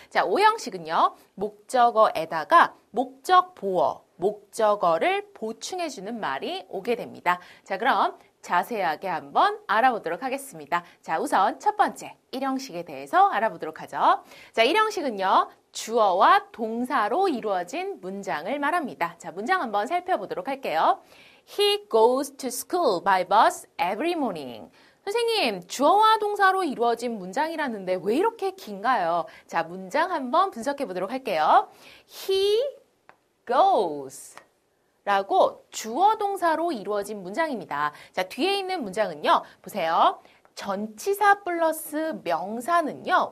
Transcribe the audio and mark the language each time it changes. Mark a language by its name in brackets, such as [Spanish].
[Korean] 자, 5형식은요. 목적어에다가 목적 보어, 목적어를 보충해주는 말이 오게 됩니다. 자, 그럼 자세하게 한번 알아보도록 하겠습니다. 자, 우선 첫 번째 1형식에 대해서 알아보도록 하죠. 자, 1형식은요. 주어와 동사로 이루어진 문장을 말합니다. 자, 문장 한번 살펴보도록 할게요. [English] He goes to school by bus every morning. [Korean] 선생님, 주어와 동사로 이루어진 문장이라는데 왜 이렇게 긴가요? 자, 문장 한번 분석해 보도록 할게요. [English] He goes [Korean] 라고 주어 동사로 이루어진 문장입니다. 자, 뒤에 있는 문장은요. 보세요. 전치사 플러스 명사는요.